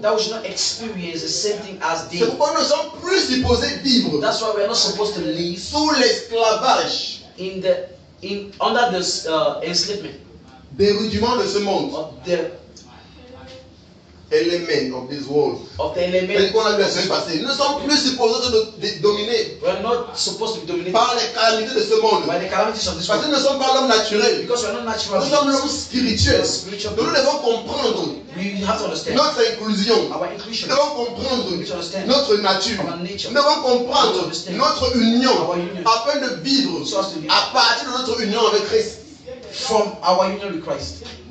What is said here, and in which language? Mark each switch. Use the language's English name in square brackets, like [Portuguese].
[English] That we should not experience the same thing as they. [French] C'est pourquoi nous ne sommes plus supposés vivre. [English] That's why we are not supposed to live [French] sous l'esclavage. [English] Under the enslavement. [French] Des rudiments de ce monde. [English] Of the element of this world. Of the element. [French] Nous ne sommes plus supposés de dominer. [English] We are not supposed to be dominated [French] par les calamités de ce monde. [English] By the calamities of this world. [French] Parce que nous ne sommes pas l'homme naturel. [English] Because we are not natural. [French] Nous sommes l'homme spirituel. Nous devons comprendre notre inclusion. Nous devons comprendre notre nature. Nous devons comprendre notre union afin de vivre à partir de notre union avec Christ. [English] From our union with Christ.